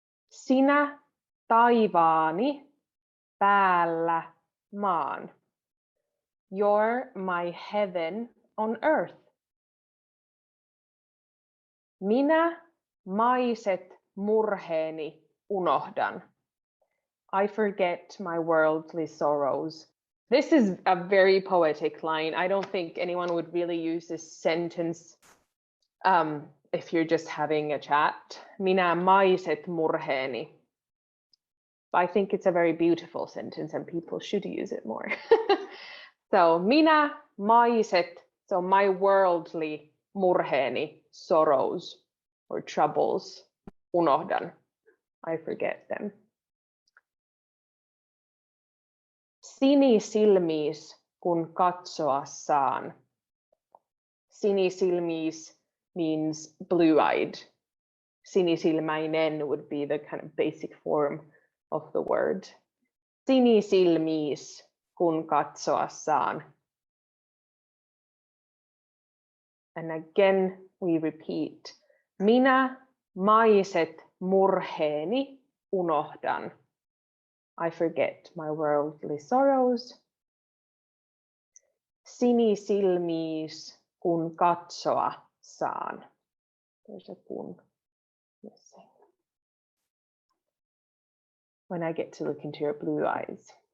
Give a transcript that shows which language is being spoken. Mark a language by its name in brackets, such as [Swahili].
[Finnish] Sinä taivaani päällä maan. [English] You're my heaven on earth. [Finnish] Minä maiset murheeni unohdan. [English] I forget my worldly sorrows. This is a very poetic line. I don't think anyone would really use this sentence if you're just having a chat. [Finnish] Minä maiset murheeni. [English] But I think it's a very beautiful sentence and people should use it more. So [Finnish] minä maiset, [English] so my worldly [Finnish] murheeni, [English] sorrows or troubles, [Finnish] unohdan. [English] I forget them. [Finnish] Sinisilmis kun katsoa saan. [English] Sinisilmis means blue-eyed. Sinisilmäinen would be the kind of basic form of the word. [Finnish] Sinisilmis kun katsoa saan. [English] And again we repeat. [Finnish] Minä maiset murheeni unohdan. [English] I forget my worldly sorrows. [Finnish] Sinisilmis kun katsoa saan. [English] There's a kun missing. When I get to look into your blue eyes.